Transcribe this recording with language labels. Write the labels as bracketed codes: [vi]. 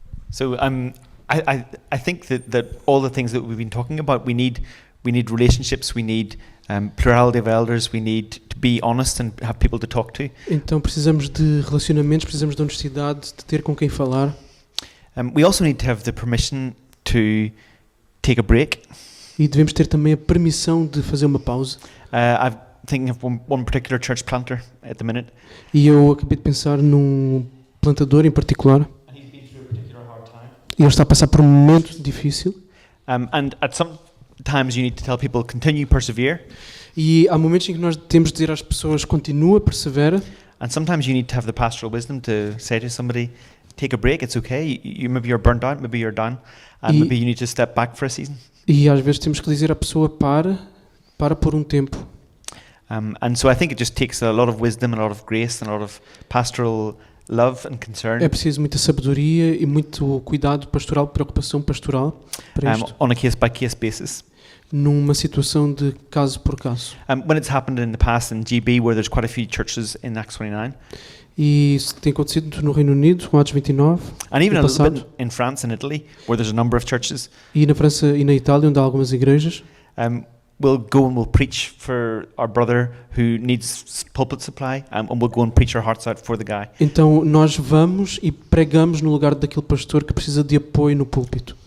[en] So I think that all the things that we've been talking about, we need relationships, we need plurality of elders, we need to be honest and have people to talk to. [pt] Então precisamos de relacionamentos, precisamos de honestidade, de ter com quem falar. [en] We also need to have the permission to take a break. [pt] E devemos ter também a permissão de fazer uma pausa. [en] I'm thinking of one particular church planter at the minute. [pt] E eu acabei de pensar num plantador em particular. E ele está a passar por um momento difícil. [en] And at some times you need to tell people continue, persevere. [pt] E há momentos em que nós temos de dizer às pessoas continua, persevera. [en] And sometimes you need to have the pastoral wisdom to say to somebody, take a break, it's okay. Maybe you're burnt out, maybe you're done, and maybe you need to step back for a season. [pt] E às vezes temos que dizer à pessoa para por um tempo. [en] And so I think it just takes a lot of wisdom, a lot of grace, and a lot of pastoral love and concern. [pt] É preciso muita sabedoria e muito cuidado pastoral, preocupação pastoral para isto. [en] On a case-by-case basis. [pt] Numa situação de caso por caso. [en] When it's happened in the past in GB, where there's quite a few churches in Acts 29. [pt] E isso tem acontecido no Reino Unido, com Atos 29. [en] And even a little bit in France and Italy, where there's a number of churches. [pt] E na França e na Itália, onde há algumas igrejas. [en] We'll go and we'll preach for our brother who needs pulpit supply, and we'll go and preach our hearts out for the guy. [pt] Então nós vamos e pregamos no lugar daquele pastor que precisa de apoio no púlpito.